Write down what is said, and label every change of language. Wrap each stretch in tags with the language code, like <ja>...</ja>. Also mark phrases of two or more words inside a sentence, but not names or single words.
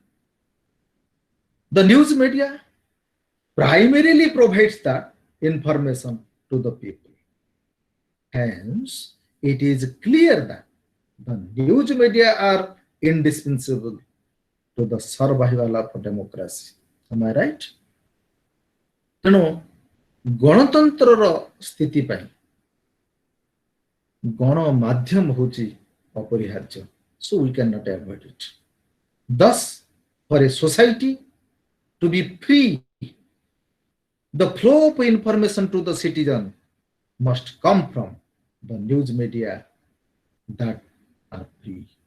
<en>The news media primarily provides the information to the people. Hence, it is clear that the news media are indispensable to the survival of democracy. Am I right?</en> <or>ତେଣୁ ଗଣତନ୍ତ୍ରର ସ୍ଥିତି ପାଇଁ ଗଣମାଧ୍ୟମ ହେଉଛି ଅପରିହାର୍ଯ୍ୟ.</or> <en>So we cannot avoid it. Thus, for a society to be free, the flow of information to the citizen must come from the news media that are free.</en>